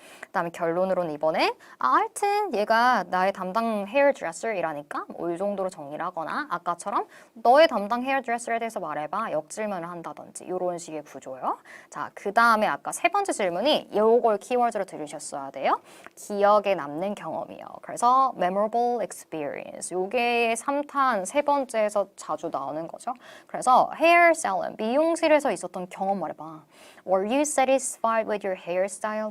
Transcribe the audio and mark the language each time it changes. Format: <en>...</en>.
<ko>그다음에 결론으로는 이번에 하여튼 얘가 나의 담당 헤어드레서이라니까 이 정도로 정리를 하거나 아까처럼 너의 담당 헤어드레서에 대해서 말해봐. 역질문을 한다든지 이런 식의 구조요. 자, 그 다음에 아까 세 번째 질문이 요걸 키워드로 들으셨어야 돼요. 기억에 남는 경험이요. 그래서</ko> <en>memorable experience.</en> <ko>요게 3탄 세 번째에서 자주 나오는 거죠. 그래서 hair salon, 미용실에서 있었던 경험 말해봐.</ko> <en>Were you satisfied with your hairstyle?</en>